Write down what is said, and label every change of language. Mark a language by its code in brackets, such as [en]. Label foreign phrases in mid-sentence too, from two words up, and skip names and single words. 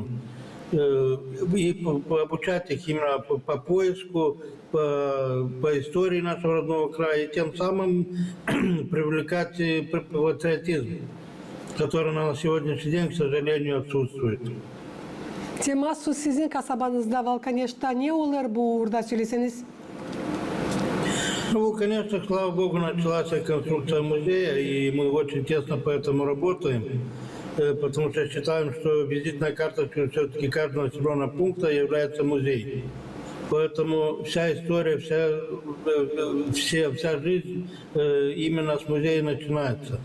[ru] И обучать их именно по поиску, по истории нашего родного края, и тем самым привлекать патриотизм, который на сегодняшний день, к сожалению, отсутствует. [gag] Temas sizin kasabanızda Valkaneş'ta ne olur burada söyleseniz? [ru] Ну, конечно, слава богу, началась реконструкция музея, и мы очень тесно по этому работаем, потому что считаем, что визитной карточкой все-таки каждого населенного пункта является музей. Поэтому вся история, вся жизнь именно с музея начинается.